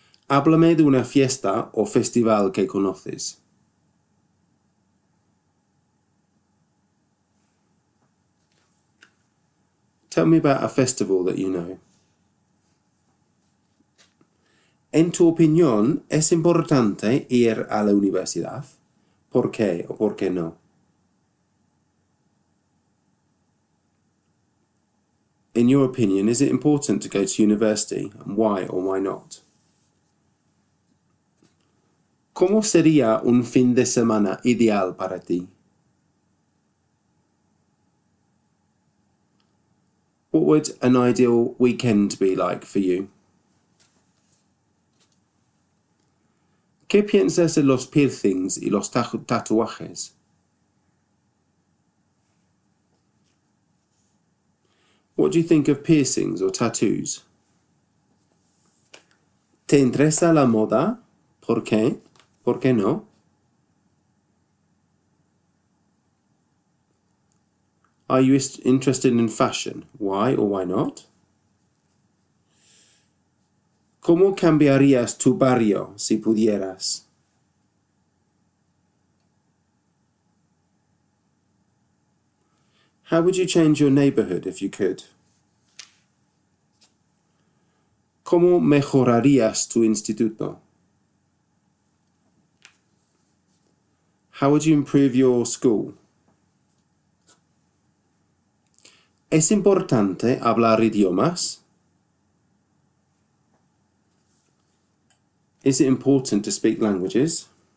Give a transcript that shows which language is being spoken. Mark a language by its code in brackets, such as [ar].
[es] Háblame de una fiesta o festival que conoces. [en] Tell me about a festival that you know. [es] En tu opinión, ¿es importante ir a la universidad? ¿Por qué o por qué no? [en] In your opinion, is it important to go to university, and why or why not? [es] ¿Cómo sería un fin de semana ideal para ti? [en] What would an ideal weekend be like for you? [es] ¿Qué piensas de los piercings y los tatuajes? [en] What do you think of piercings or tattoos? [es] ¿Te interesa la moda? ¿Por qué? ¿Por qué no? [en] Are you interested in fashion? Why or why not? [es] ¿Cómo cambiarías tu barrio si pudieras? [en] How would you change your neighborhood if you could? [es] ¿Cómo mejorarías tu instituto? [en] How would you improve your school? [es] ¿Es importante hablar idiomas? [en] Is it important to speak languages?